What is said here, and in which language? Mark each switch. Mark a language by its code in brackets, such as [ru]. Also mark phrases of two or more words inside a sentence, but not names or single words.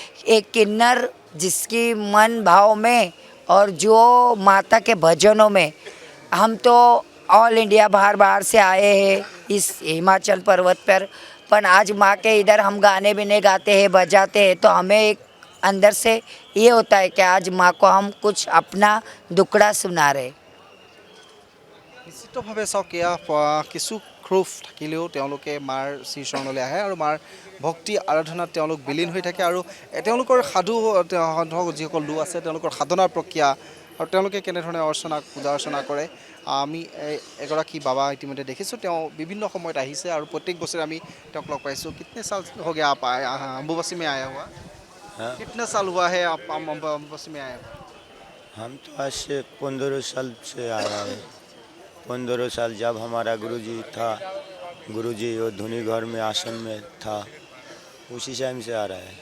[hi] एक किन्नर जिसकी मन भाव में और जो माता के भजनों में हम तो ऑल इंडिया बाहर बाहर से आए हैं इस हिमाचल पर्वत पर आज माँ के इधर हम गाने भी नहीं गाते हैं बजाते हैं तो हमें एक अंदर से ये होता है कि आज माँ को हम कुछ अपना दुखड़ा सुना रहे। [as] নিশ্চিতভাৱে চাওক এয়া কিছু ক্ষোভ থাকিলেও তেওঁলোকে মাৰ শ্ৰীচৰণলৈ আহে আৰু মাৰ ভক্তি আৰাধনাত তেওঁলোক বিলীন হৈ থাকে আৰু তেওঁলোকৰ সাধু ধৰক যিসকল লোক আছে তেওঁলোকৰ সাধনাৰ প্ৰক্ৰিয়া আৰু তেওঁলোকে কেনেধৰণে পূজা অৰ্চনা কৰে আমি এগৰাকী বাবা ইতিমধ্যে দেখিছোঁ তেওঁ বিভিন্ন সময়ত আহিছে আৰু প্ৰত্যেক বছৰে আমি তেওঁক লগ পাইছোঁ [hi] कितने साल हो गया आप अम्बुबासी में आया हुआ कितने साल हुआ है आप अम्बुबासी में आए हुआ हम तो आज से 15 साल से आया है 15 साल जब हमारा गुरुजी था गुरुजी वो धुनी घर में आसन में था उसी टाइम से आ रहा है।